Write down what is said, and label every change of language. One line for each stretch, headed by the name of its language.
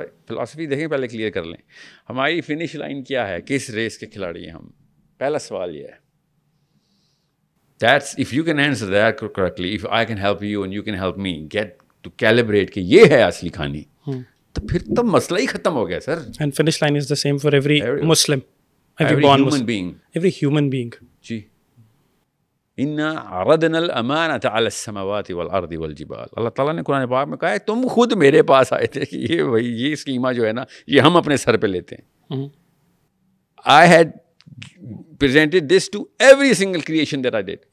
Urdu: فلسفی دیکھیں, پہلے کلیئر کر لیں ہماری فنش لائن کیا ہے, کس ریس کے کھلاڑی ہیں ہم.
English: پہلا سوال یہ ہے, that's if you can answer that correctly, if I can help you and you can help me get to calibrate
Urdu: کہ یہ ہے اصلی کہانی, تو پھر تو مسئلہ ہی ختم ہو گیا سر.
English: And finish line is the same for every Muslim, every human being. Every human being.
Arabic: جی. اِنَّا عَرَضْنَا الْأَمَانَةَ عَلَى السَّمَاوَاتِ وَالْأَرْضِ وَالْجِبَالِ.
Urdu: اللہ تعالیٰ نے قرآن پاک میں کہا ہے تم خود میرے پاس آئے تھے کہ یہ وہی یہ اسکیما جو ہے نا یہ ہم اپنے سر پہ لیتے ہیں.
English: I had presented this to every single creation that I did.